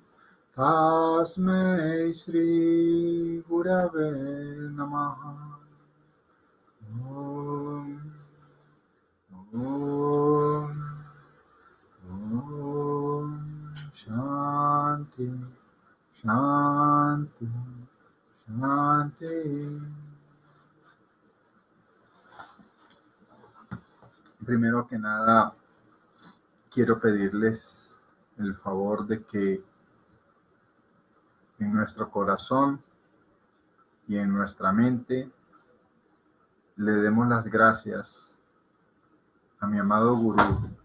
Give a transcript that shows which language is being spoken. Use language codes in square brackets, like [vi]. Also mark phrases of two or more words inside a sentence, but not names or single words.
[sa] Tasmai Shri Gurave Namaha. Om, Om, Om, Shanti, Shanti, Shanti. [es] Primero que nada, quiero pedirles el favor de que en nuestro corazón y en nuestra mente le demos las gracias a mi amado Gurú,